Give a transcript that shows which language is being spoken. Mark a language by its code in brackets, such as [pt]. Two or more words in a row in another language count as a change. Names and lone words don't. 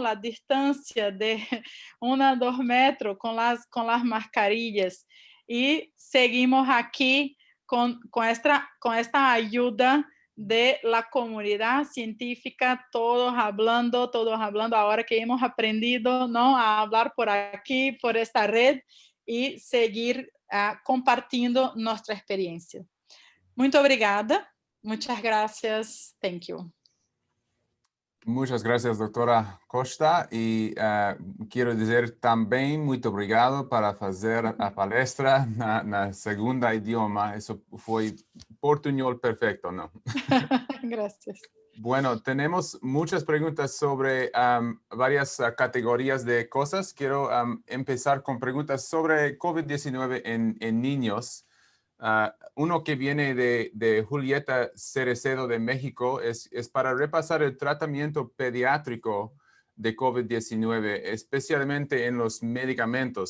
[es] La distancia de 1 a 2 metros con las mascarillas, y seguimos aquí con esta ayuda de la comunidad científica, todos hablando, ahora que hemos aprendido, ¿no? A hablar por aquí, por esta red, y seguir compartiendo nuestra experiencia. [pt] Muito obrigada. [es] Muchas gracias. [en] Thank you. [es] Muchas gracias, doctora Costa. [pt] E quero dizer também muito obrigado para fazer a palestra na segunda idioma. Isso foi portuñol perfecto, ¿no? [es] Gracias. Bueno, tenemos muchas preguntas sobre varias categorías de cosas. Quiero empezar con preguntas sobre COVID-19 en niños. Uno que viene de Julieta Cerecedo de México es para repasar el tratamiento pediátrico de COVID-19, especialmente en los medicamentos.